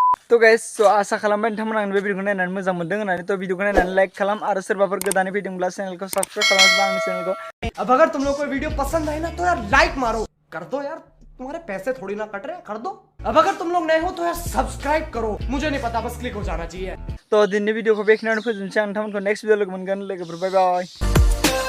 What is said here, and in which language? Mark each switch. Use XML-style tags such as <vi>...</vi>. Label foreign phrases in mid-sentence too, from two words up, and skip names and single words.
<brx>तो गाइस आशा खालामबाय नोंथांमोना आंनि बे भिडिअखौ नायनानै मोजां मोनदों होननानै थ' भिडिअखौ नायनानै लाइक खालाम आरो सोरबाफोर गोदानै फैदोंब्ला चेनेलखौ साबस्क्राइब खालामोब्ला आंनि चेनेलखौ</brx> <hi>अब अगर तुम लोग को वीडियो पसंद आए ना तो यार लाइक मारो कर दो यार, तुम्हारे पैसे थोड़ी ना कट रहे, कर दो। अब अगर तुम लोग नए हो तो यार सब्सक्राइब करो, मुझे नहीं पता, बस क्लिक हो जाना चाहिए।</hi> <brx>थ' दिनैनि भिडिअखौ बेखिनियावनो फोजोबनोसै आं नोंथांमोनखौ</brx> <en>next video</en> <brx>लोगो मोनगोन लोगोफोर</brx> <en>bye bye.</en>